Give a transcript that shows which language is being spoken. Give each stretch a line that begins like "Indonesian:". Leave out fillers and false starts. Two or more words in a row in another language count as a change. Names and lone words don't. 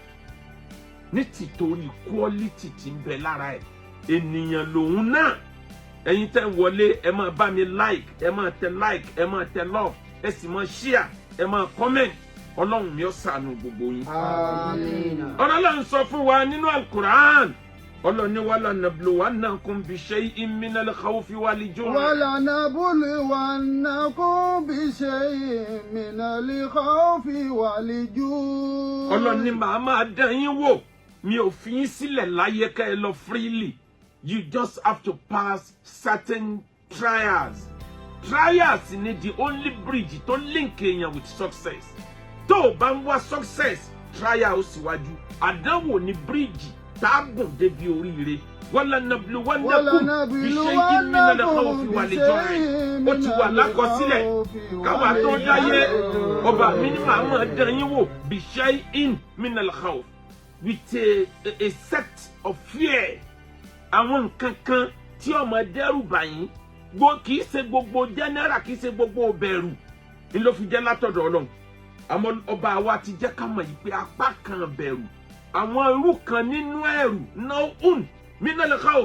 Yoruba: Ní tìtorí quality tí ń bẹ lára ẹ̀ ènìyàn lòun náà. Ẹ̀yin tẹ́ wọlé ẹ máa bá mi like, ẹ máa tẹ like, ẹ máa tẹ love, ẹ sì máa share, ẹ máa comment. Ọlọ́run mi ó ṣàánú gbogbo yín. Àmín. Ọlọ́run sọ fún wa nínú Al-Qur'an. Ọlọ́run ní
Arabic: ولنبلونكم بشيء من الخوف والجوع. ولنبلونكم بشيء من الخوف والجوع.
Yoruba: Ọlọ́run ní màá máa dán yín wò. Mi ò fi yín sílẹ̀ láyé ká ẹ lọ freely.
English: You just have to pass certain trials. Trials ni the only bridge to link èèyàn with success.
Yoruba: Tó o bá ń wá success, trial ó síwájú. Àdánwò ni bridge tágùn débi oríire.
Arabic: ولنبلونكم بشيء من الخوف والجوع.
Yoruba: Ó ti wà lákọsílẹ̀. Káwa tó dáyé, ọba mi ní màá máa dán yín wò
Arabic: بشيء من الخوف.
English: With a set of fear.
Yoruba: Àwọn nǹkan kan tí ó máa dẹ́rù bà yín. Kì í ṣe gbogbo general, kì í ṣe gbogbo bẹ̀rù. Ní ló fi jẹ́ látọ̀dọ̀ Ọlọ́run. Àmọ́ ọba wa ti jẹ́ ká mọ̀ yìí pé apá kan bẹ̀rù. Àwọn irú kan nínú ẹ̀rù náà
Arabic: من الخوف.